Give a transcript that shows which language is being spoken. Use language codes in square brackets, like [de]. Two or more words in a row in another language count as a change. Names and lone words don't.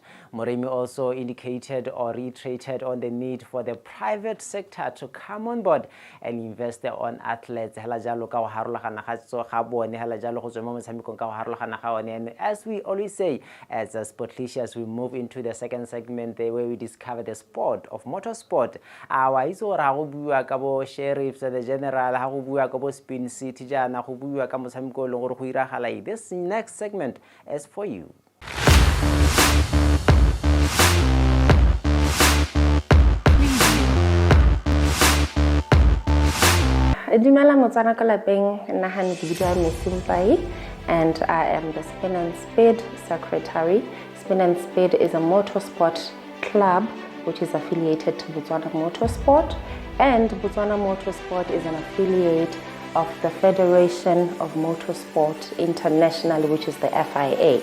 [en] Moremi also indicated or reiterated on the need for the private sector to come on board and invest on athletes. And as we always say, as Sportilicious, we move into the second segment where we discover the sport of motorsport. [tn] Ka bo sheriffs [en] the general [tn] ha go bua ka bo spin city jana go bua ka motshameko le gore go iragala. [en] This next segment is for you. [tn] Dumela motsana ka lapeng nna ha ne ke bidwa Mesimpai [en] and I am the Spin and Speed secretary. Spin and Speed is a motorsport club which is affiliated to Botswana Motorsport, and Botswana Motorsport is an affiliate of the Federation of Motorsport International, which is the FIA.